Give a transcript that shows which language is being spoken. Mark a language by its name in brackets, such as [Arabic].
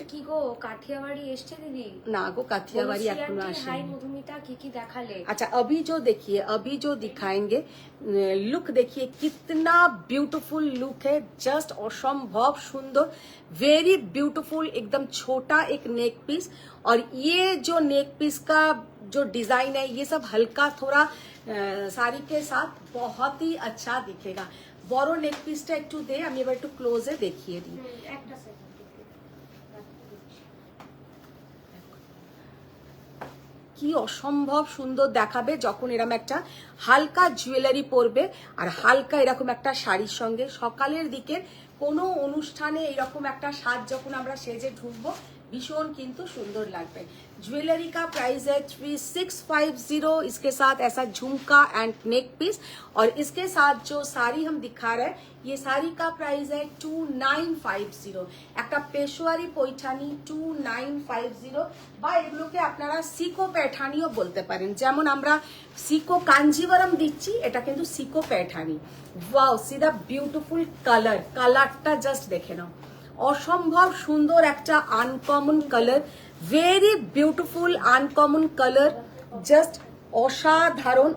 [Bangla] aunty কি গো কাঠিয়াবাড়ি এসছে দিদি? না গো কাঠিয়াবাড়ি বলছি এখনো aunty, হাই আসেনি। মধুমিতা কি কি দেখালে? [Hindi] अच्छा अभी जो देखिए, अभी जो दिखाएंगे लुक देखिए कितना ब्यूटीफुल लुक है, जस्ट असंभव सुंदर, वेरी ब्यूटीफुल, एकदम छोटा एक नेक पीस। और ये जो नेक पीस का जो डिजाइन है ये सब हल्का थोड़ा साड़ी के साथ बहुत ही अच्छा दिखेगा। [Bangla] বড় নেক পিসটা একটু দে, আমি এবার একটু ক্লোজে দেখিয়ে দিই। একটা সেকেন্ড। কি অসম্ভব সুন্দর দেখাবে যখন এরকম একটা হালকা জুয়েলারি পরবে আর হালকা এরকম একটা শাড়ির সঙ্গে সকালের দিকে কোনো অনুষ্ঠানে এরকম একটা সাজ যখন আমরা সেজে ঢুকবো [Hindi] भीषण किंतु सुंदर लगता है। ज्वेलरी का प्राइस है 3650। इसके साथ ऐसा झुमका एंड नेक पीस, और इसके साथ जो साड़ी हम दिखा रहे हैं ये साड़ी का प्राइस है 2950। [Bangla] একটা পেশোয়ারি পৈঠানি 2950, বা এগুলোকে আপনারা সিকো পেঠানিও বলতে পারেন। যেমন আমরা সিকো কাঞ্জিভারাম দিচ্ছি, এটা কিন্তু সিকো পেঠানি। [English] wow see the beautiful colour, [Bangla] কালারটা জাস্ট দেখে নাও, অসম্ভব সুন্দর একটা uncommon colour, [English] very beautiful uncommon colour, [Bangla] just অসাধারণ।